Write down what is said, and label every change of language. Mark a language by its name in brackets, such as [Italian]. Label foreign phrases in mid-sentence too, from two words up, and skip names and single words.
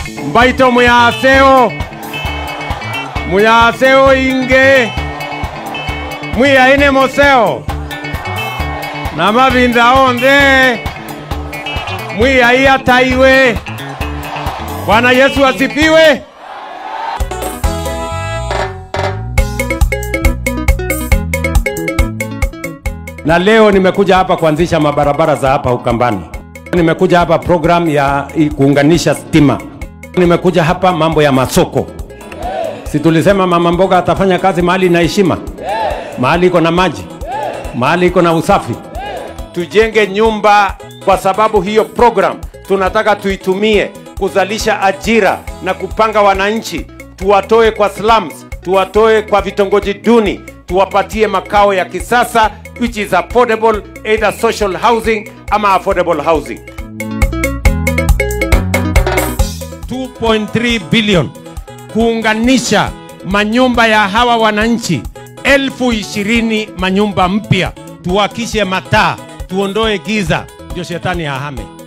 [Kamba] Mbaito muyaseo inge muyaine moseo na mavinda onde muyaia taiwe. [Swahili] Bwana Yesu asifiwe. Na leo nimekuja hapa kuanzisha mabarabara za hapa Ukambani. Nimekuja hapa program ya kuunganisha stima. Nimekuja hapa mambo ya masoko. Si tulisema mama mboga atafanya kazi mahali na heshima, mahali iko na maji, mahali iko na usafi. Tujenge nyumba, kwa sababu hiyo program tunataka tuitumie kuzalisha ajira na kupanga wananchi, tuwatoe kwa slums, tuwatoe kwa vitongoji duni, tuwapatie makao ya kisasa [English] which is affordable, either social housing [Swahili] ama [English] affordable housing. [Swahili] 2.3 billion kuunganisha manyumba ya hawa wananchi 20,000 manyumba mpya, tuwakishe mataa, tuondoe giza, ndio shetani ahame.